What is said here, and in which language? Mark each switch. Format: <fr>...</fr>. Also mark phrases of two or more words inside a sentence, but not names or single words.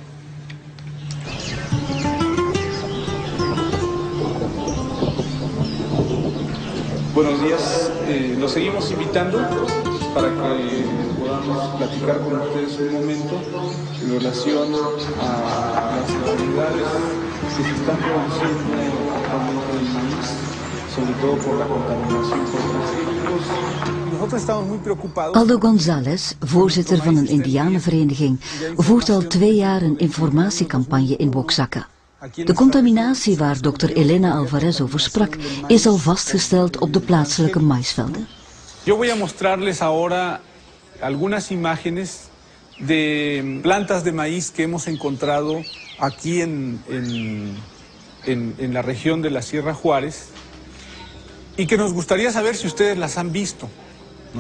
<es>Buenos días, los seguimos invitando para que podamos platicar con ustedes un momento en relación a las realidades que se están produciendo actualmente en el maíz, sobre todo por la contaminación por transgénicos. Nosotros estamos muy preocupados.</es> <nl>Aldo González, voorzitter van een indianenvereniging, voert al 2 jaar een informatiecampagne in Oaxaca. De contaminatie waar Dr. Elena Alvarez over sprak, is al vastgesteld op de plaatselijke maïsvelden.</nl> <es>Yo voy a mostrarles ahora algunas imágenes de plantas de maíz que hemos encontrado aquí en la región de la Sierra Juárez y que nos gustaría saber si ustedes las han visto, ¿no?</es>